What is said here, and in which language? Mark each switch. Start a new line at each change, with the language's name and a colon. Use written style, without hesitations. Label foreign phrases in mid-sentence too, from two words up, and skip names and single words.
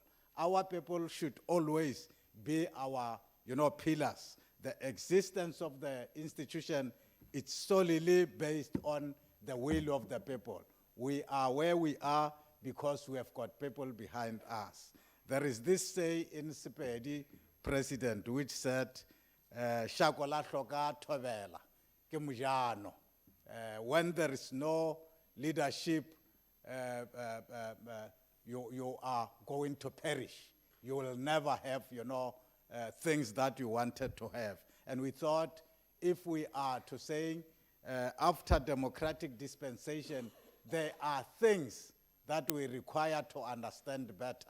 English: Our people should always be our, pillars. The existence of the institution is solely based on the will of the people. We are where we are because we have got people behind us. There is this say in Sepedi, President, which said,
Northern Sotho: "Shakola hloka thobela ke mojano."
English: When there is no leadership, you are going to perish. You will never have, things that you wanted to have. And we thought if we are to say, after democratic dispensation, there are things that we require to understand better.